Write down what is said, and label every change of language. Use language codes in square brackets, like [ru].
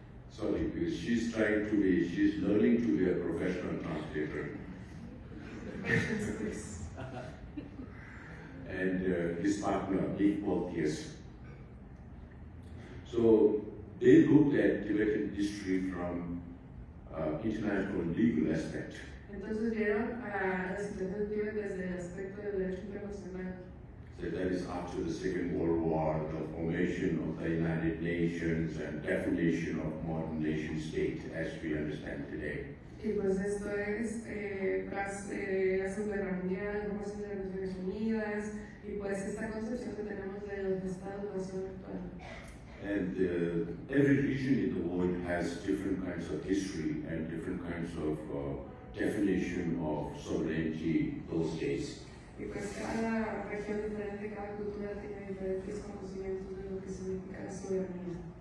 [en] Sorry, because she's learning to be a professional translator. Patience, please. And his partner, Nick Boltius. So they looked at Tibetan history from international legal aspect. [es] Entonces vieron a la situación de Tibet desde el aspecto del derecho internacional. [en] So that is after the Second World War, the formation of the United Nations and definition of modern nation state as we understand today. [es] Y pues esto es tras la Segunda Guerra Mundial, la formación de las Naciones Unidas y pues esta concepción que tenemos de los Estados-Nación actual. [en] And every region in the world has different kinds of history and different kinds of definition of sovereignty those days. [es] Y pues cada región diferente, cada cultura tiene diferentes conocimientos de lo que significa la soberanía.